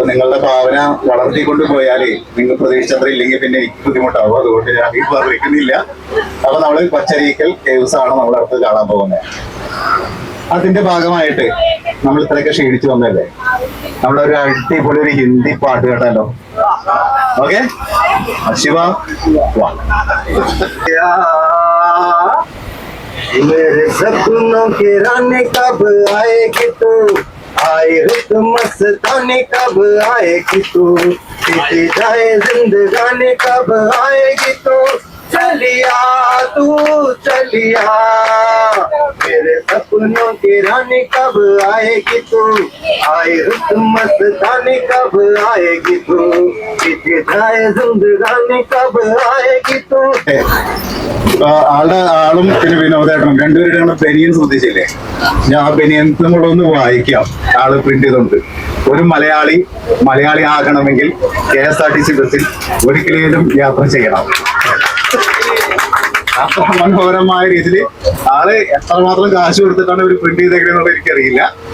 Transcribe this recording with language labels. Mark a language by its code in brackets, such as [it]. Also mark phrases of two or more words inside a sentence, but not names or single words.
[ml] അപ്പൊ നിങ്ങളുടെ ഭാവന വളർത്തിക്കൊണ്ട് പോയാലേ നിങ്ങൾ പ്രതീക്ഷിച്ചത്ര ഇല്ലെങ്കിൽ പിന്നെ എനിക്ക് ബുദ്ധിമുട്ടാവും. അതുകൊണ്ട് ഞാൻ ഈ പറഞ്ഞിരിക്കുന്നില്ല. അപ്പൊ നമ്മള് പച്ചരീക്കൽ കേവ്സ് ആണ് നമ്മൾ അടുത്ത് കാണാൻ പോകുന്നത്. അതിന്റെ ഭാഗമായിട്ട് നമ്മൾ ഇത്രയൊക്കെ ക്ഷീണിച്ചു വന്നല്ലേ, നമ്മുടെ ഒരു അടിപൊളി ഒരു ഹിന്ദി പാട്ട് കേട്ടാലോ? ഓക്കെ, ശിവ [hi] मेरे सपनों के रानी कब आएगी तू, आए रुत मस्तानी कब आएगी तू, बीती जाए जिंदगानी कब आएगी तू, चलिया तू चलिया, मेरे सपनों की रानी कब आएगी तू, आए रुत मस्तानी कब आएगी तू, बीती जाए जिंदगानी कब आएगी तू. [ml] ആളും പിന്നെ വിനോദേട്ടനും രണ്ടുപേരുടെ ബനിയൻ ശ്രദ്ധിച്ചില്ലേ? ഞാൻ ആ ബനിയൻസും കൂടെ ഒന്ന് വായിക്കാം. ആള് പ്രിന്റ് ചെയ്തുണ്ട്. ഒരു മലയാളി ആകണമെങ്കിൽ KSRTC ബസ്സിൽ ഒരിക്കലും യാത്ര ചെയ്യണം. അത്ര മനോഹരമായ രീതിയിൽ ആള് എത്രമാത്രം കാശ് കൊടുത്തിട്ടാണ് ഒരു പ്രിന്റ് ചെയ്തേക്കണെന്നുള്ളത് എനിക്കറിയില്ല.